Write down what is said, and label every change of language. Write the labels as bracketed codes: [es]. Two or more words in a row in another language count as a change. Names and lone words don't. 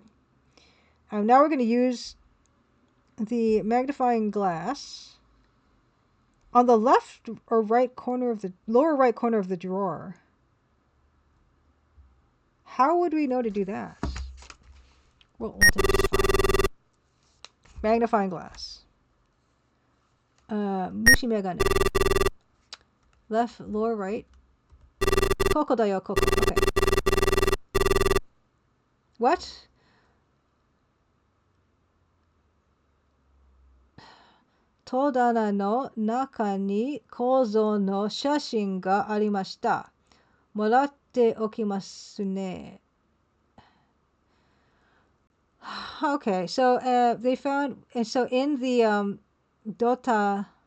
[en] Now we're going to use the magnifying glass on the left or right corner of the lower right corner of the drawer. How would we know to do that? We'll take this fine. Magnifying glass. [ja] 虫眼鏡. [en] Left, lower right. [ja] ここだよ、ここ. [en] Okay. What? [ja] 戸棚の中に構造の写真がありました. もらっておきますね. [en] Okay, so they found, and so in the dotana.